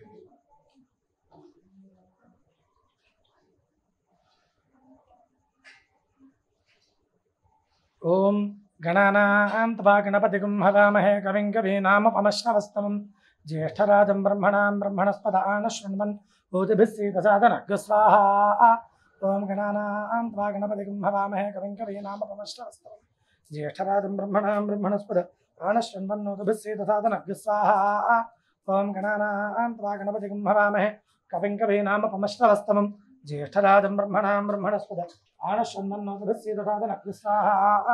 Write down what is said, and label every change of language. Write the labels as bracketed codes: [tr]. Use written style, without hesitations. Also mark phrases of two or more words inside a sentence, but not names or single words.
[sa] ఓం గణానాం త్వా గణపతిగుం హవామహే కవిం కవీనాముపమశ్రవస్తమం జ్యేష్ఠరాజం బ్రహ్మణాం బ్రహ్మణస్పద ఆనశృణ్వన్ భూతిభిः सीदसादनः स्वाहा. ओम गणानां त्वा गणपतिगुं हवामहे कविं कवीनामुपमश्रवस्तमं ज्येष्ठराजं ब्रह्मणां ब्रह्मणस्पद आनशृण्वन्नोतिभिः सीदसादनः स्वाहा. ओम गणानां त्वा गणपतिगुं हवामहे कविं कवीनामुपमश्रवस्तमं ज्येष्ठराजं ब्रह्मणां ब्रह्मणस्पद आनशृण्वन्नोतिभिः सीदसादनः स्वाहा.